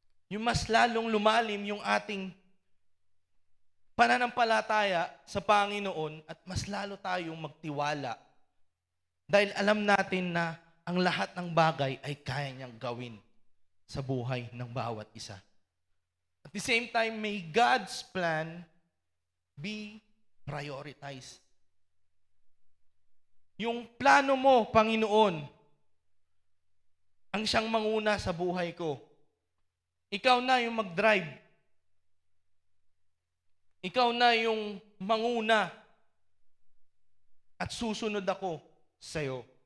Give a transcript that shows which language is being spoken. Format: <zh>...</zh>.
<tl>Yung mas lalong lumalim yung ating pananampalataya sa Panginoon at mas lalo tayong magtiwala dahil alam natin na ang lahat ng bagay ay kaya niyang gawin sa buhay ng bawat isa.</tl> <en>At the same time, may God's plan be prioritized.</en> <tl>Yung plano mo, Panginoon, ang siyang manguna sa buhay ko. Ikaw na yung mag-drive. Ikaw na yung manguna at susunod ako sa'yo.</tl>